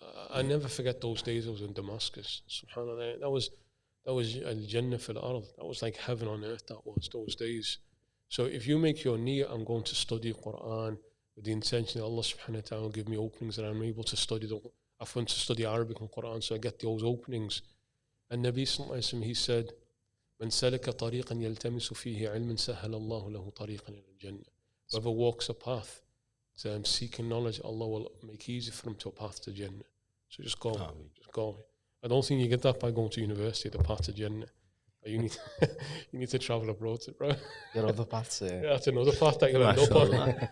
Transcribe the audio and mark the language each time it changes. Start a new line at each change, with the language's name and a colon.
English: I never forget those days I was in Damascus. Subhanallah, that was al-Jannah fil ard. That was like heaven on earth. That was those days. So if you make your niyyah, I'm going to study Quran with the intention that Allah subhanahu wa ta'ala will give me openings that I'm able to study I've went to study Arabic and Quran, so I get those openings. And Nabi sallallahu alayhi wa sallam, he said,
Arabic: من سلك طريقا يلتمس فيه علما سهل الله له طريقا إلى الجنة.
English: Whoever walks a path seeking knowledge, Allah will make easy for him to a path to Jannah. So just go, just go. I don't think you get that by going to university, the path to Jannah. You need you need to travel abroad, bro. Your other paths. Yeah, that's another path that you'll end up on.